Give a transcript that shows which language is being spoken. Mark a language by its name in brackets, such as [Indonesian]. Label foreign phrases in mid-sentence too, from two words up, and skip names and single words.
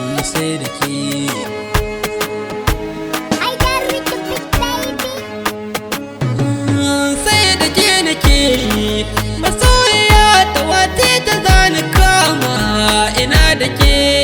[Hausa] Sai da ke. [English] I got rich big baby. [Hausa] Sai da ke nake yi, masoyiya ta wace ta zani kama ina da ke.